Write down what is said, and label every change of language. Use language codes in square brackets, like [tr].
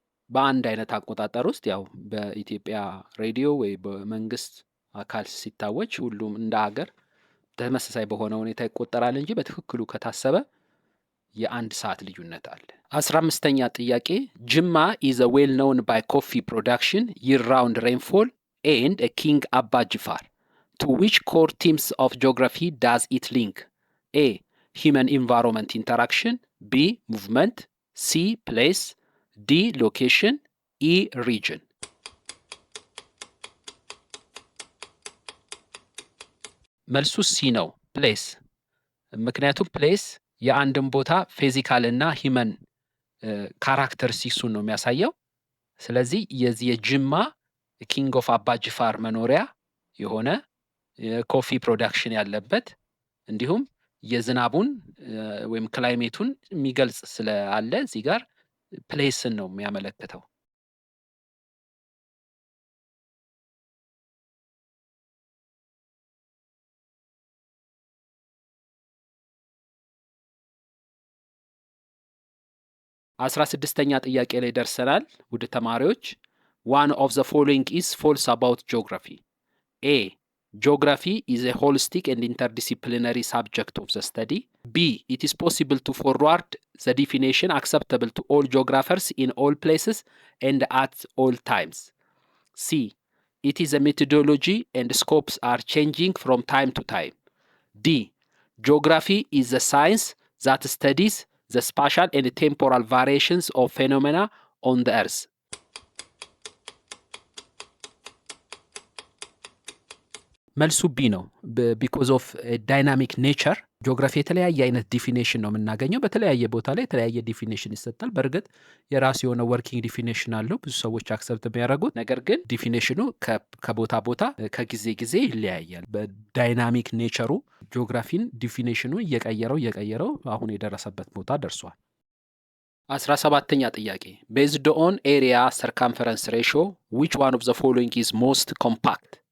[am] በአንድ አይነት አቆጣጠር ውስጥ ያው በኢትዮጵያ ሬዲዮ ወይ በመንግስት አካል ሲታወጅ ሁሉም እንደ ሀገር ተመሳሳይ በሆነ ሁኔታ ይቆጠራል እንጂ በትክክሉ ከታሰበ የአንድ ሰዓት ልዩነት አለ። 15ኛ ጥያቄ ጅማ [en] is a well known by coffee production year round rainfall and a king Abba Jifar. To which core themes of geography does it link? A. Human environment interaction. B. Movement. C. Place. D. Location. E. Region. [am] መልሱ ሲ ነው፣ ፕሌስ። ምክንያቱም ፕሌስ የአንድን ቦታ ፊዚካል እና ሂመን ካራክተሪስቲክሱን ነው የሚያሳየው። ስለዚህ የዚህ የጅማ ኪንግ ኦፍ አባ ጅፋር መኖሪያ የሆነ ኮፊ ፕሮዳክሽን ያለበት እንዲሁም የዝናቡን ወይም ክላይሜቱን የሚገልጽ ስላለ እዚህ ጋር ፕሌስን ነው የሚያመለክተው። 16ኛ ጥያቄ ላይ ደርሰናል ውድ ተማሪዎች። [en] one of the following is false about geography. A. Geography is a holistic and interdisciplinary subject of the study. B. It is possible to forward the definition acceptable to all geographers in all places and at all times. C. It is a methodology and scopes are changing from time to time. D. Geography is a science that studies the spatial and temporal variations of phenomena on the earth. [am] መልሱ ቢ ነው። [en] ቢኮዝ ኦፍ ዳይናሚክ ኔቸር [am] ጂኦግራፊ የተለያየ አይነት ዲፊኔሽን ነው የምናገኘው። በተለያየ ቦታ ላይ የተለያየ ዲፊኔሽን ይሰጣል። በእርግጥ የራሱ የሆነ ወርኪንግ ዲፊኔሽን አለው ብዙ ሰዎች አክሰፕት የሚያደርጉት። ነገር ግን ዲፊኔሽኑ ከቦታ ቦታ ከጊዜ ጊዜ ይለያያል። በዳይናሚክ ኔቸሩ ጂኦግራፊን ዲፊኔሽኑ እየቀየረው አሁን የደረሰበት ቦታ ደርሷል። 17ኛ ጥያቄ [en] ቤዝድ ኦን ኤሪያ ሰርከምፈረንስ ሬሾ ዊች ዋን ኦፍ ዘ ፎሎዊንግ ኢዝ ሞስት ኮምፓክት?